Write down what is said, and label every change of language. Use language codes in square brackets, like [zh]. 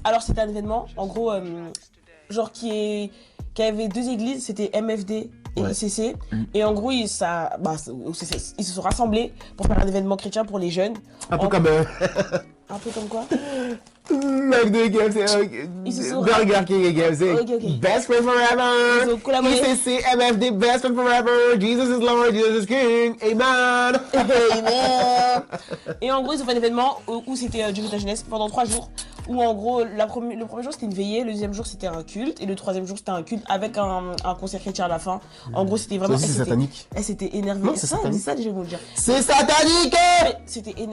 [fr] Alors c'était un événement, en gros, genre qui avait 2 églises, c'était MFD et ICC. Et en gros, ils se sont rassemblés pour faire un événement chrétien pour les jeunes. Un peu comme... Un peu comme quoi? McDo et KFC, Burger King et KFC. Ok. [en] Best friend forever. [fr] Ils ont collaboré. [en] ICC, MFD, best friend forever. Jesus is Lord, Jesus is King. [fr] Amen. Amen. Et en gros, ils ont fait un événement où c'était Dieu veut ta jeunesse pendant 3 jours. Où en gros, le premier jour c'était une veillée, le deuxième jour c'était un culte, et le troisième jour c'était un culte avec un concert chrétien à la fin. En gros, c'était vraiment. C'est satanique. Elle s'était énervée. Non, c'est satanique. C'est ça déjà, je vais vous le dire. C'est satanique.